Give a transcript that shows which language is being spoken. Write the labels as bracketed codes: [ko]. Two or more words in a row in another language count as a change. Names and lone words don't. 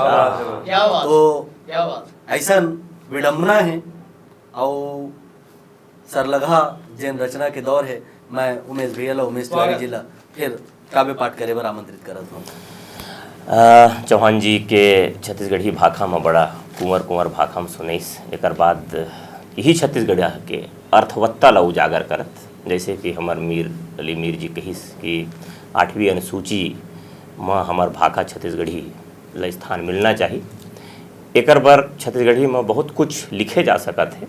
[hne] तो ऐसा विडम्बना है और सरलगा जैन रचना के दौर है। मैं उमेश भैया उमेश तिवारी जी ला फिर काव्य पाठ करे बर आमंत्रित करत हूँ। चौहान जी के छत्तीसगढ़ी भाखा में बड़ा कुंवर कुंवर भाखा में सुनैस। एक बाद यही छत्तीसगढ़ के अर्थवत्ता ला उजागर करत, जैसे कि हमार मीर अली मीर जी कहिस कि 8वीं अनुसूची में हमार भाखा छत्तीसगढ़ी ला स्थान मिलना चाहिए। एक बार छत्तीसगढ़ी में बहुत कुछ लिखे जा सकत है।